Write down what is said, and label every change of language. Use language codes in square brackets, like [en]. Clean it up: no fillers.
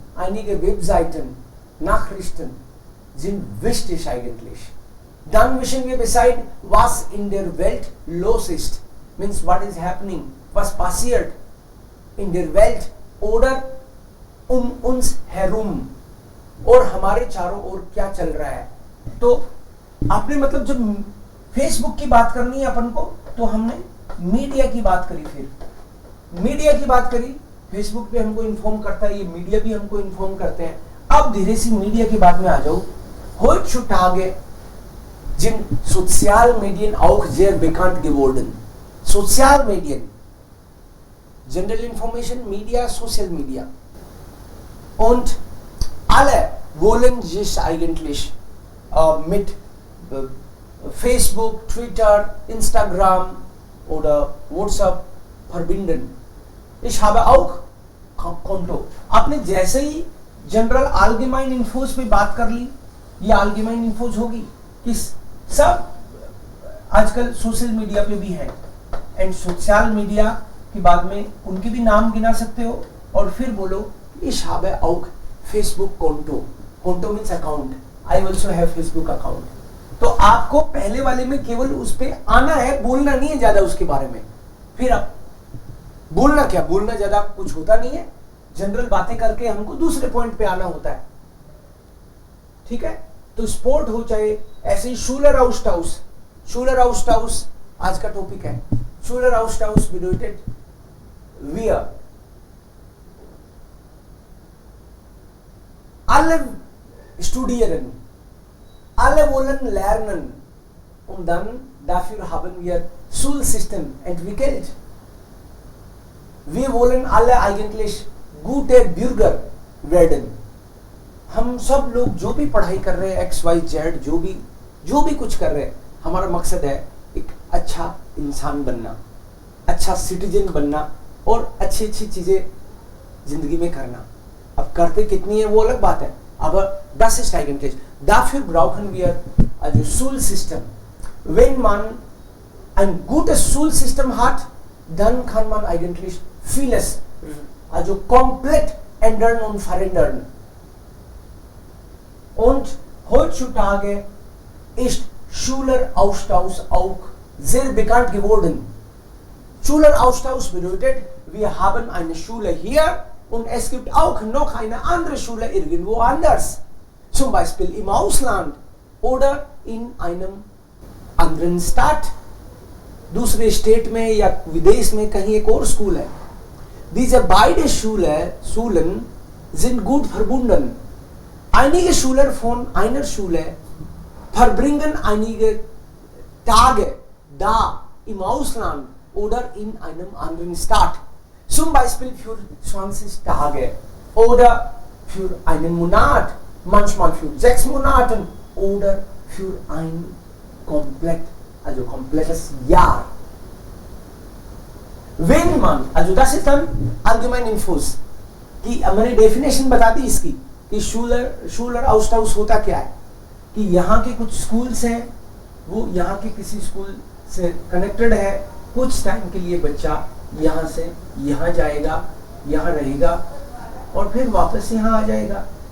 [de] Einige Webseiten, Nachrichten sind wichtig eigentlich. Dann wissen wir Bescheid, was in der Welt los ist. [en] Means what is happening, [de] was passiert in der Welt oder uns herum [hi] और हमारे चारों ओर क्या चल रहा है. तो आपने मतलब जब फेसबुक की बात करनी है अपन को, तो हमने मीडिया की बात करी. फिर मीडिया की बात करी, फेसबुक पे हमको इन्फॉर्म करता है, ये मीडिया भी हमको इन्फॉर्म करते हैं. अब धीरे से मीडिया की बात में आ जाओ. [de] Heutzutage sind Sozialmedien auch sehr bekannt geworden. Sozialmedien, General Information Media, Social Media. Und alle wollen sich eigentlich mit Facebook, Twitter, Instagram oder WhatsApp verbinden. Ich habe auch Konto. [hi] आपने जैसे ही जनरल allgemein infos पे बात कर ली, ये allgemein infos होगी कि सब आजकल सोशल मीडिया पे भी है. एंड सोशल मीडिया की बाद में उनके भी नाम गिना सकते हो और फिर बोलो [de] ich habe auch Facebook Konto. [en] Konto means account. I also have Facebook account. [hi] तो आपको पहले वाले में केवल उस पे आना है, बोलना नहीं है ज्यादा उसके बारे में. फिर आप बोलना क्या, बोलना ज्यादा कुछ होता नहीं है, जनरल बातें करके हमको दूसरे पॉइंट पे आना होता है. ठीक है, तो स्पोर्ट हो चाहे ऐसे ही शूलर आउस्टाउस. शूलर आउस्टाउस आज का टॉपिक है. [de] शूलर आउस्टाउस bedeutet wir alle studieren, alle wollen lernen und dann dafür haben wir Schulsystem entwickelt. Wir wollen alle eigentlich gute Bürger werden. [hi] हम सब लोग जो भी पढ़ाई कर रहे हैं, XYZ जो भी कुछ कर रहे हैं, हमारा मकसद है एक अच्छा इंसान बनना, अच्छा सिटीजन बनना और अच्छी अच्छी चीजें जिंदगी में करना. अब करते कितनी है वो अलग बात है, [de] aber das ist eigentlich. Dafür brauchen wir also Schulsystem. Wenn man ein gutes Schulsystem hat, dann kann man eigentlich vieles also komplett ändern und verändern. Und heutzutage ist Schüleraustausch auch sehr bekannt geworden. Schüleraustausch bedeutet, wir haben eine Schule hier und es gibt auch noch eine andere Schule irgendwo anders. Zum Beispiel im Ausland oder in einem anderen Stadt. [hi] दूसरे state में या विदेश में कहीं एक और school है. [de] Diese beide Schulen sind gut verbunden. Einige Schüler von einer Schule verbringen einige Tage da im Ausland oder in einem anderen Stadt. Zum Beispiel für 20 Tage oder für einen Monat, manchmal für 6 Monate oder für ein komplettes Jahr. Wenn man, also das ist dann allgemein Infos, [hi] कि मैंने definition बता दी इसकी कि शूलर आउस्टाउस होता क्या है. कि यहाँ के कुछ स्कूल्स हैं, वो यहाँ के किसी स्कूल से कनेक्टेड है. कुछ टाइम के लिए बच्चा यहाँ से यहाँ जाएगा, यहाँ रहेगा और फिर वापस यहाँ आ जाएगा.